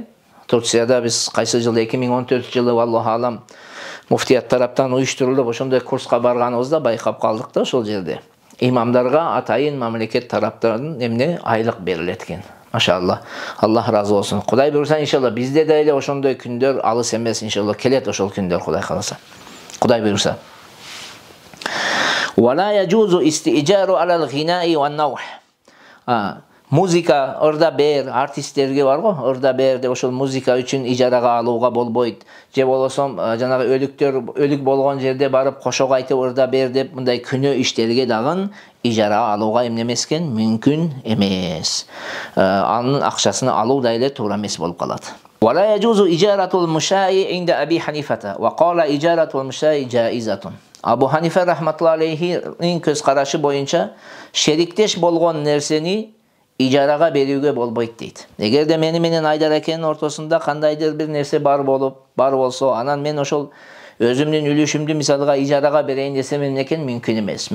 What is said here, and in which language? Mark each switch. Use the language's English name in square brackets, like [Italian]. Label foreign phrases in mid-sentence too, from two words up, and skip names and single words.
[Kyrgyz] Турцияда биз кайсы жылы 2014 жылы [Arabic] الله أعلم [Kyrgyz] муфтият тараптан уюштурулуп ошондой курска барганыбызда байкап калдык да ошол жерде. Имамдарга атайын мамлекет тараптан эмне айлык берилет экен. Машалла. Аллах разы болсун. Кудай буйрса иншалла бизде да эле ошондой күндөр алыс эмес, иншалла келет ошол күндөр Кудай кааласа. Кудай буйрса. [Arabic] ولا يجوز الاستئجار على الغناء والنوح. [Kyrgyz] Музыка ырда бер, артисттерге бар го, ырда бер деп ошол музыка үчүн ижарага алууга болбойт. Же болосом жанагы өлүк болгон жерде барып кошок айтып ырда бер деп мындай күнөө иштерге дагы ижарага алууга эмнемескен мүмкүн эмес. Анын акчасын алуу да эле туура эмес болуп калат. [Arabic] ولا يجوز إجارة المشاع عند أبي حنيفة وقالا إجارة المشاع جائزة. [Kyrgyz] Абу Ханифа рахматуллахи алейхинин көз карашы боюнча шериктеш болгон нерсени ижарага берүүгө болбойт дейт. Эгерде менен Айдар экенин ортосунда кандайдыр бир нерсе бар болсо, анан мен ошол өзүмдүн үлүшүмдү мисалга ижарага берейин десем экен мүмкүн эмес.